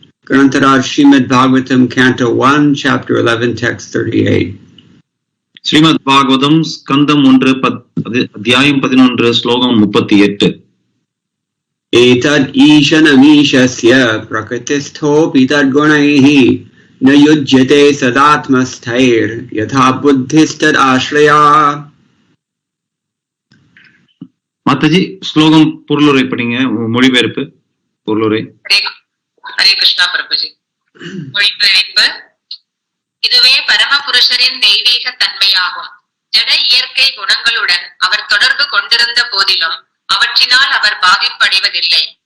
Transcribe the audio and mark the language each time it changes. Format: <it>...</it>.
<en>Granthraj Srimad Bhagavatam, Canto 1, Chapter 11, Text 38.</en> <ta>Srimad Bhagavatam ஸ்கந்தம் 1 அத்தியாயம் 11 ஸ்லோகம் 38.</ta> <sa>एतद् ईशनमीशस्य प्रकृतिस्थोऽपि तद्गुणैः न युज्यते सदात्मस्थैर् यथा बुद्धिस्तदाश्रया.</sa> <ta>மாதாஜி ஸ்லோகம் பொருளுரை படிங்க, மொழிபெயர்ப்பு பொருளுரை. ஹரே கிருஷ்ணா பிரபுஜி. மொழிபெயர்ப்பு: இதுவே பரமபுருஷரின் தெய்வீக தன்மையாகும். ஜட இயற்கை குணங்களுடன் அவர் தொடர்பு கொண்டிருந்த போதிலும் அவற்றினால் அவர் பாதிப்படைவதில்லை.</ta>